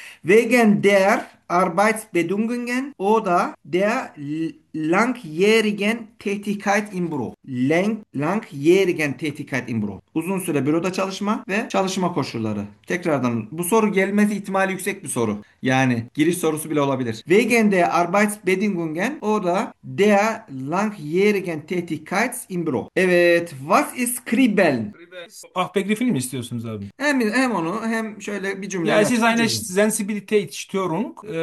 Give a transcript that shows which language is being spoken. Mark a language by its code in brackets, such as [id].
[de] Wegen der Arbeitsbedingungen oder der langjährigen Tätigkeit im Büro. Langjährigen Tätigkeit im Büro. [tr] Uzun süre büroda çalışma ve çalışma koşulları. Tekrardan bu soru gelmesi ihtimali yüksek bir soru. Yani giriş sorusu bile olabilir. Wegen der Arbeitsbedingungen oder der langjährigen Tätigkeit im Büro. Evet. [de] Was ist Kribbeln? [tr] Ahbegrifini mi istiyorsunuz abi? Hem onu hem şöyle bir cümleyle Ya siz aynı açıklayacağım. sensibilite istiyorum.